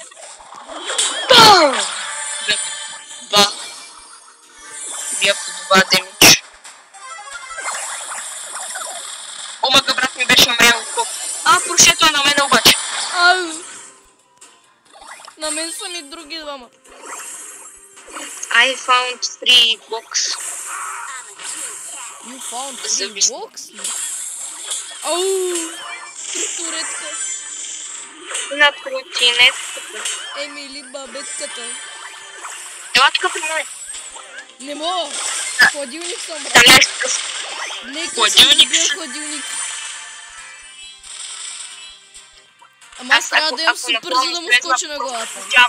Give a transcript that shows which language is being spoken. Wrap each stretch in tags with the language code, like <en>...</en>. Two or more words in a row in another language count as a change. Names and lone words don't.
<bg>Бам! Бия по 2 демидж. Омага, брат ми беше умрял. Поршето е на мен обаче. На мен са ми други двама.</bg> <en>I found 3 box. You found 3 box?</en> <bg>Туретка. На протинетката. Емили бабетката. Ела тук при мен. Не мога. Хладилник съм, брат. Там някакъв Нека съм хладилник. добил хладилник. Ама аз трябва да имам супер, за да му скоча на главата.</bg>